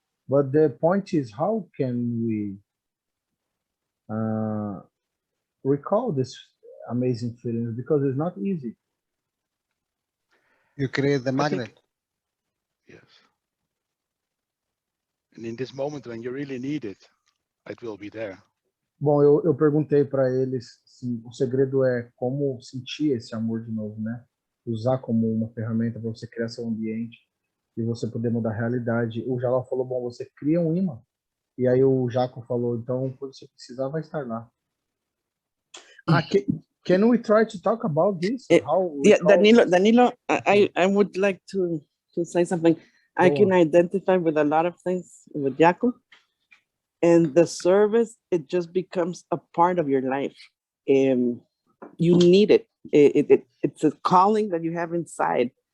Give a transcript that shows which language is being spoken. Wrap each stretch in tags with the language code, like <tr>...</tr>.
<en>But the point is, how can we recall this amazing feelings? Because it's not easy. You create the magnet. Yes. And in this moment when you really need it, it will be there.</en> <pt>Bom, eu perguntei para eles se o segredo é como sentir esse amor de novo, né? Usar como uma ferramenta para você criar seu ambiente e você poder mudar a realidade. O Jalal falou, bom, você cria um imã. E aí o Jaco falou, então, quando você precisar, vai estar lá.</pt> <en>Can we try to talk about this? Yeah, Danilo, I would like to say something. I can identify with a lot of things with Jaco. And the service, it just becomes a part of your life. You need it. It's a calling that you have inside.</en>